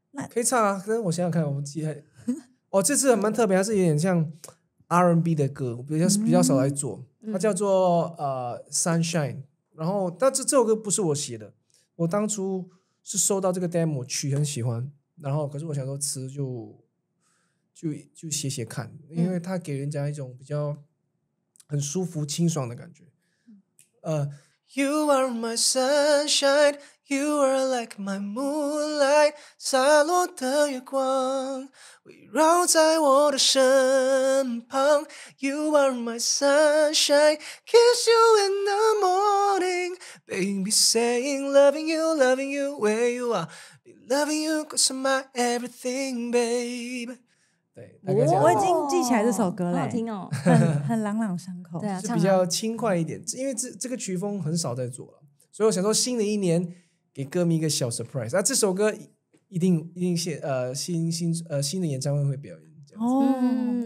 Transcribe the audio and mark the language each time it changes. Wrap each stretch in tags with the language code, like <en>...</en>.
<zh>可以唱啊，可是我想想看，我们记得这次蛮特别，它是有点像 R&B 的歌，比较少来做，它叫做Sunshine。然后，但这首歌不是我写的，我当初是收到这个 demo 曲很喜欢，然后可是我想说词就写看，因为它给人家一种比较很舒服清爽的感觉。</zh> <en>You are my sunshine, you are like my moonlight，</en> <zh>洒落的月光围绕在我的身旁。</zh> <en>You are my sunshine, kiss you in the morning, baby saying loving you where you are, be loving you 'cause you're my everything, babe。</en> <zh>对，我已经记起来这首歌了，好听哦，很朗朗上口，对啊，是比较轻快一点，因为这个曲风很少在做了，所以我想说新的一年给歌迷一个小 surprise。这首歌一定新的演唱会会表演。</zh>